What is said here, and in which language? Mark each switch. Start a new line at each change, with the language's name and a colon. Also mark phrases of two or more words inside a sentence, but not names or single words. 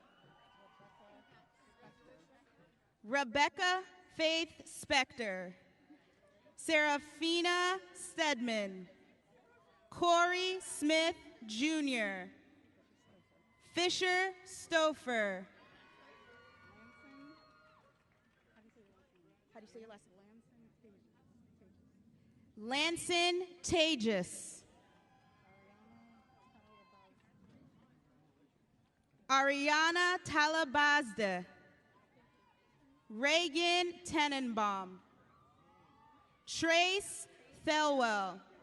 English: Rebecca Faith Spector. Serafina Stedman. Corey Smith Jr. Fisher Stouffer. How do you say your last name? Lanson Tagus. Ariana Talabazda. Reagan Tenenbaum. Trace Thelwell.